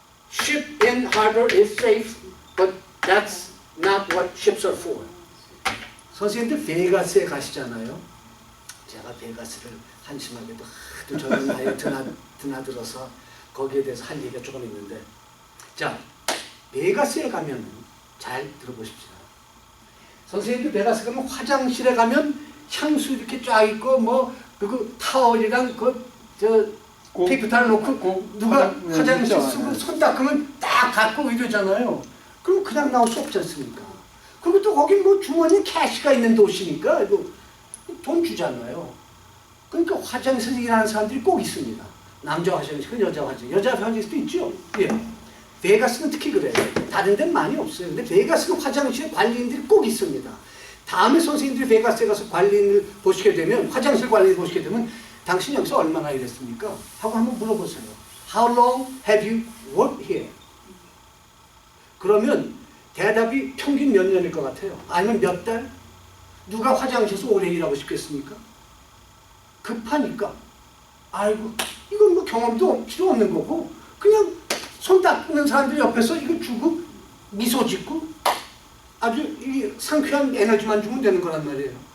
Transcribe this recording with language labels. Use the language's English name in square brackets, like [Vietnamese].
[English] Ship in harbor is safe, but that's not what ships are for. [Korean] 선생님들 베가스에 가시잖아요. 제가 베가스를 한심하게도 하도 저는 나이에 드나들어서 거기에 대해서 할 얘기가 조금 있는데, 자, 베가스에 가면 잘 들어보십시오. 선생님들 베가스 가면 화장실에 가면 향수 이렇게 쫙 있고 뭐 그 타월이랑 페이퍼타를 놓고 누가 화장실 쓰고 손 닦으면 딱 갖고 이러잖아요. 그럼 그냥 나올 수 없지 않습니까? 그리고 또 거기 뭐 주머니에 캐시가 있는 도시니까 이거 돈 주잖아요. 그러니까 화장실에 일하는 사람들이 꼭 있습니다. 남자 화장실은 여자 화장실, 여자 화장실도 있죠. 예. 베가스는 특히 그래요. 다른 데는 많이 없어요. 근데 베가스는 화장실에 관리인들이 꼭 있습니다. 다음에 선생님들이 베가스에 가서 관리인을 보시게 되면, 화장실 관리인을 보시게 되면 당신 여기서 얼마나 일했습니까? 하고 한번 물어보세요. [English] How long have you worked here? [Korean] 그러면 대답이 평균 몇 년일 것 같아요? 아니면 몇 달? 누가 화장실에서 오래 일하고 싶겠습니까? 급하니까. 아이고, 이건 뭐 경험도 필요 없는 거고, 그냥 손 닦는 사람들 옆에서 이거 주고 미소 짓고 아주 이 상쾌한 에너지만 주면 되는 거란 말이에요.